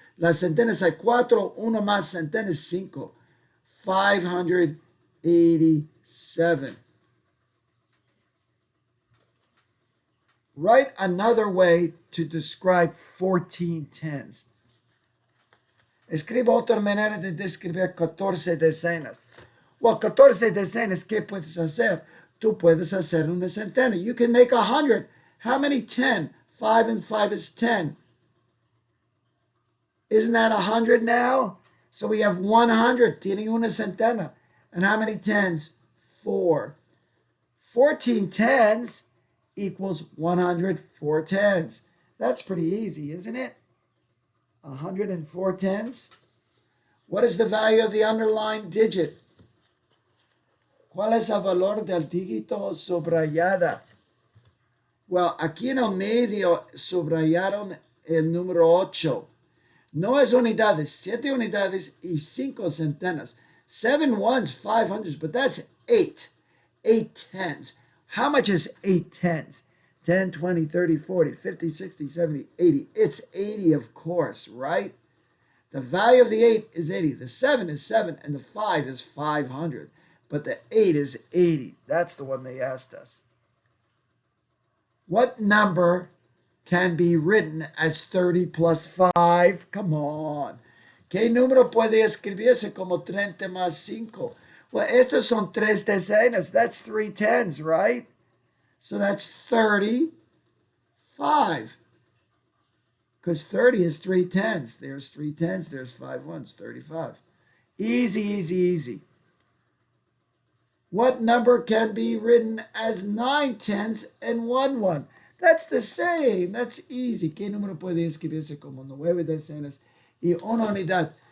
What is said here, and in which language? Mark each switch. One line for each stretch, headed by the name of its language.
Spanish: Las centenas hay 4. Uno más centena es 5. 587.
English: Write another way to describe 14 tens.
Spanish: Escriba otra manera de describir 14 decenas. Well, 14 decenas, ¿qué puedes hacer? Tú puedes hacer una centena.
English: You can make 100. How many 10? 5 and 5 is 10. Isn't that 100 now? So we have 100.
Spanish: Tiene una centena.
English: And how many tens? 4. 14 tens equals 104 tens. That's pretty easy, isn't it? 104 tens. What is the value of the underlined digit?
Spanish: ¿Cuál es el valor del dígito subrayada?
English: Well,
Spanish: aquí en el medio subrayaron el número 8. No es unidades, 7 unidades y 5 centenas.
English: 7 ones, 5 hundreds, but that's 8. 8 tens. How much is 8 tens? 10, 20, 30, 40, 50, 60, 70, 80. It's 80, of course, right? The value of the 8 is 80. The 7 is 7, and the 5 is 500. But the 8 is 80. That's the one they asked us. What number can be written as 30 plus 5? Come on.
Spanish: ¿Qué número puede escribirse como 30 más 5?
English: Well,
Spanish: estos son 3 decenas.
English: That's 3 tens, right? So that's 35. Because 30 is 3 tens. There's 3 tens. There's 5 ones. 35. Easy, easy, easy. What number can be written as 9 tens and 1 1? That's the same. That's easy.
Spanish: ¿Qué número puede escribirse como 9 decenas y una unidad?